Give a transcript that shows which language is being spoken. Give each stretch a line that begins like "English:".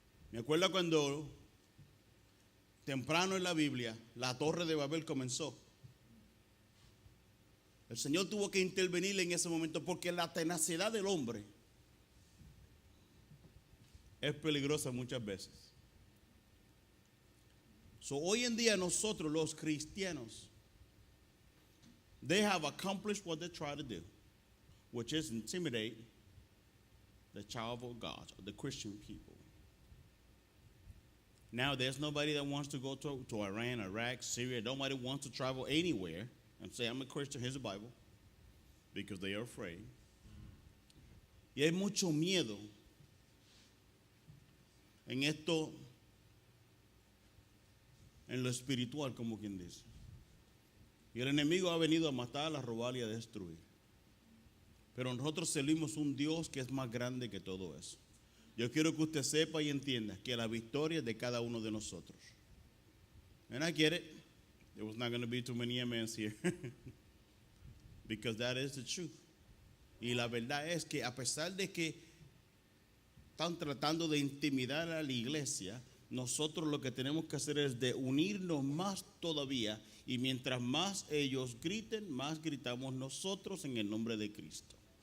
Spanish: Me acuerdo cuando temprano en la Biblia la Torre de Babel comenzó. El Señor tuvo que intervenir en ese momento porque la tenacidad del hombre es peligrosa muchas veces.
English: So,
Spanish: hoy en día nosotros los cristianos,
English: they have accomplished what they try to do, which is intimidate the child of God, the Christian people. Now, there's nobody that wants to go to Iran, Iraq, Syria. Nobody wants to travel anywhere and say, I'm a Christian, here's the Bible, because they are afraid.
Spanish: Y hay mucho miedo en esto, en lo espiritual, como quien dice. Y el enemigo ha venido a matar, a robar y a destruir. Pero nosotros servimos un Dios que es más grande que todo eso. Yo quiero que usted sepa y entienda que la victoria es de cada uno de nosotros.
English: And I get it. There was not going to be too many amens here. Because that is the truth.
Spanish: Y la verdad es que a pesar de que están tratando de intimidar a la iglesia, nosotros lo que tenemos que hacer es de unirnos más todavía. Y mientras más ellos griten, más gritamos nosotros en el nombre de Cristo.